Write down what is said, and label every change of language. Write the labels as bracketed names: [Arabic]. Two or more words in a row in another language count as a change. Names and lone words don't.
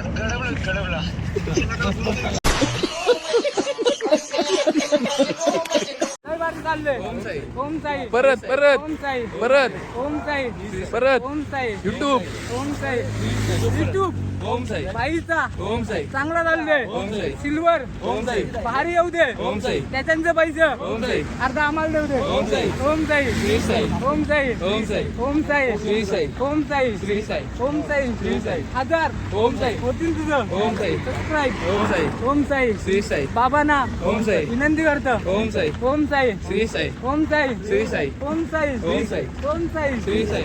[Marathi] ओम साई परत ओम साई परत ओम साई परत ओम साई युट्यूब ओम साई युट्यूब ओम साई बाईचा ओम साई चांगला चालू दे. ओम साई सिल्वर ओम साई भारी येऊ दे. ओम साई त्याच्यांचं पैसे ओम साई अर्धा आम्हाला देऊ दे. ओम साई ओम साई श्री साई ओम साई ओम साई ओम साई श्री साई ओम साई श्री साई ओम साई श्री साई 1000 ओम साई होतील तुझं. ओम साई सबस्क्राईब ओम साई ओम साई श्री साई बाबांना ओम साई विनंती करतं. ओम साई ओम साई श्री साई ओम साई श्री साई ओम साई ओम साई ओम साई श्री साई